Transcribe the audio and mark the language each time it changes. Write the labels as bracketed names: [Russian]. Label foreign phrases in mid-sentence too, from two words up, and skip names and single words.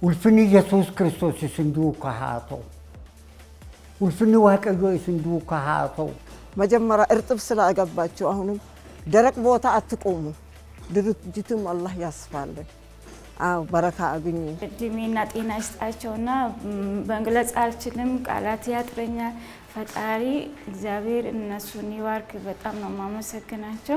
[Oromo] ulfinni Yesuus Kiristoos isin duukaa haa ta'u. Ulfinni Waaqayyoo isin duukaa haa ta'u. [Amharic] መጀመሪያ እርጥብ ስላገባችሁ አሁንም ደረቅ ቦታ አትቆሙ። ድርጅቱም አላህ ያስፋልን። አው በረካ አግኙ። እድሜና ጤና ይስጣቸውና በእንግሊዝ አልችልም ቃላት ያጥረኛል። ፈጣሪ እግዚአብሔር እነሱን ይባርክ። በጣም ነው ማመሰግናቸው።